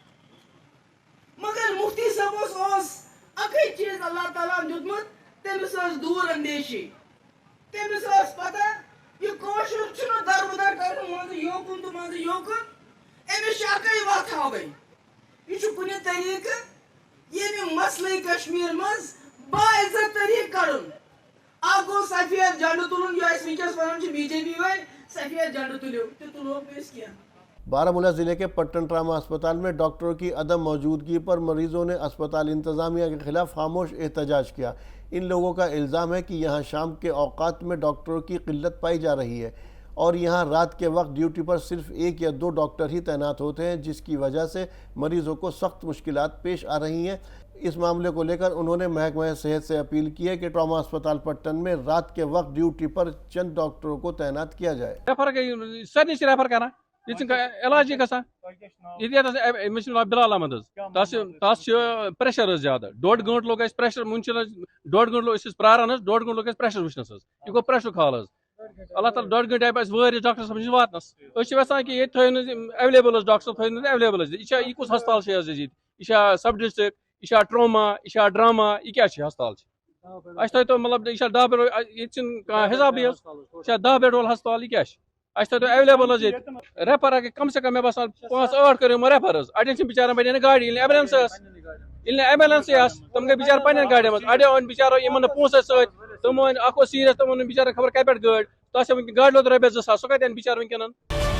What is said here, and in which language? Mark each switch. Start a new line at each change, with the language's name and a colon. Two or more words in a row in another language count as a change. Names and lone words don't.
Kashmiri: مگر مفتی صاحبس اوس اکٕے چیٖز اللہ تعالیٰ ہن دیُتمُت تٔمِس ٲس دوٗر اندیشی تٔمِس ٲس پتہ یہِ کٲشُر چھُنہٕ دربٕدر کرُن منٛزٕ یوکُن تہٕ منٛزٕ یوکُن أمِس چھِ اکٕے وتھ ہاوٕنۍ یہِ چھُ کُنہِ طریٖقہٕ ییٚمہِ مسلہٕ کشمیر مز باعزت طریقہٕ کڑُن اکھ گوٚو سفید جنڈٕ تُلُن یہِ أسۍ وٕنکیٚس ونان چھِ BJP وٲلۍ سفید جنڈٕ تُلِو تہِ تُلوکھ نہٕ أسۍ کینٛہہ۔
Urdu: بارہمولہ ضلع کے پٹن ٹراما اسپتال میں ڈاکٹروں کی عدم موجودگی پر مریضوں نے اسپتال انتظامیہ کے خلاف خاموش احتجاج کیا۔ ان لوگوں کا الزام ہے کہ یہاں شام کے اوقات میں ڈاکٹروں کی قلت پائی جا رہی ہے اور یہاں رات کے وقت ڈیوٹی پر صرف 1 یا 2 ڈاکٹر ہی تعینات ہوتے ہیں، جس کی وجہ سے مریضوں کو سخت مشکلات پیش آ رہی ہیں۔ اس معاملے کو لے کر انہوں نے محکمہ صحت سے اپیل کی ہے کہ ٹراما اسپتال پٹن میں رات کے وقت ڈیوٹی پر چند ڈاکٹروں کو تعینات کیا جائے۔
Kashmiri: ریفر کران علاج بلال احمد تس پریشر زیادہ 1.5 گنٹہٕ لوگ اس پریشر منچن 1.5 گنٹہٕ لوگ پراران 1.5 گنٹہٕ لوگ پریشر وچنس یہ گو پریشر حال اللہ تعالیٰ 1.5 گنٹہٕ آئی وٲرۍ ڈاکٹر صاحب نش واتنس یژھان کہ یہ ایویلیبل ایویلیبل ڈاکٹر صاحب ایویلیبل یہ کس ہسپتال یہ
English: sub district
Kashmiri: یہ ٹراما یہ ڈراما یہ کیا ہسپتال
Urdu: اچھا تو مطلب یہ
Kashmiri: 10 بیڈ یہ حسابی 10 بیڈ وول ہسپتال یہ کیا
Urdu: اچھا تو
Kashmiri: ایویلیبل ریفر
Urdu: کم سے کم
Kashmiri: مے باسان 5-8 کرو ریفر اڑین بچارن بنے گاڑی ایمبولینس ایمبولینس تم گئی بچار پنن گاڑی مز اڑیو ان بچارو یمن پونسے ست تم اخ سیریس تم بچار خبر کتہ پہ گاڑی تس گاڑی لوگ رۄپیس 2,000 سہ کتن بچار ونکن